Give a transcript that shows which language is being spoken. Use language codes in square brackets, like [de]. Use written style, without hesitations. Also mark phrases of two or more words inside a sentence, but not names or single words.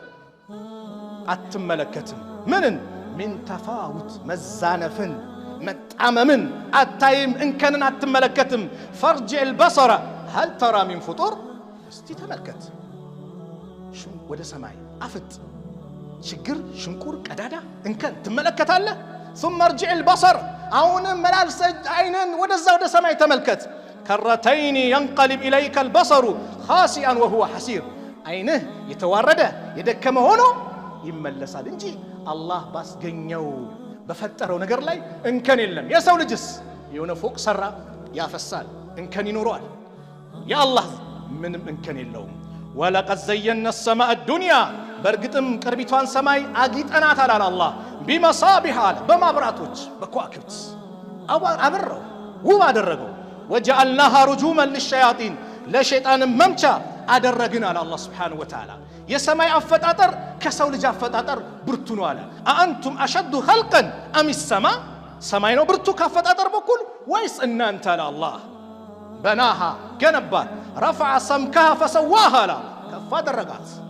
[am] አትመለከትም። ምንን [ar] من تفاوت [am] መዛነፍን መጣመምን አታይም። እንከንን አትመለከትም። [ar] فارجع البصر هل ترى من فطور [am] እስቲ ተመልከት ወደ ሰማይ አፍጥ ችግር ሽንቁር ቀዳዳ እንከን ትመለከታለህ። [ar] ثم ارجع البصر [am] አሁንም መላልሰህ አይንን ወደዛ ወደ ሰማይ ተመልከት። ከረተይኒ [ar] ينقلب إليك البصر خاسئا وهو حسير [am] አይንህ የተዋረደ የደከመ ሆኖ ይመለሳል እንጂ አላህ ባስገኘው በፈጠረው ነገር ላይ እንከን የለም። የሰው ልጅስ የሆነ ፎቅ ሰራ ያፈሳል፣ እንከን ይኖረዋል። የአላህ ምንም እንከን የለውም። [ar] ولقد زينا السماء الدنيا [am] በርግጥም ቅርቢቷን ሰማይ አጊጠናታል አለ አላህ ቢመሳቢህ አለ በማብራቶች በከዋክብት አበራው ውብ አደረገው። [ar] وجعلناها رجوما [am] للشياطين ለሸይጣን መምቻ አደረግን አለ አላህ [ar] سبحانه وتعالى። [am] የሰማይ አፈጣጠር ከሰው ልጅ አፈጣጠር ብርቱ ነው አለ። [ar] أأنتم أشد خلقا أم السماء [am] ሰማይ ነው ብርቱ ካፈጣጠር በኩል ወይስ እናንተ አለ አላህ። በናሃ ገነባት [ar] رفع سمكها فسواها [am] አለ ከፍ አደረጋት።